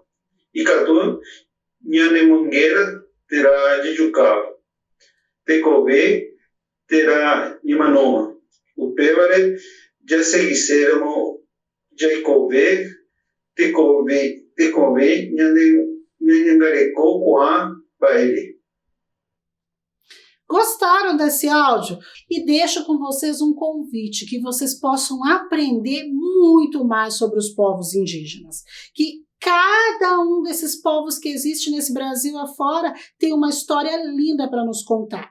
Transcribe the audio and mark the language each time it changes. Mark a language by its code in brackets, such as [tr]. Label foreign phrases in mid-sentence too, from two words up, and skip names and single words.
[gn] Ikatu ñanemonguéra terá jejukáva. Tekove terá ñemanóma. Upévare jaseguicéramo jaikove tekove ñanengarekó ko'ã mba'ére. [pt] Gostaram desse áudio? E deixo com vocês um convite, que vocês possam aprender muito mais sobre os povos indígenas. Que cada um desses povos que existe nesse Brasil afora tem uma história linda para nos contar.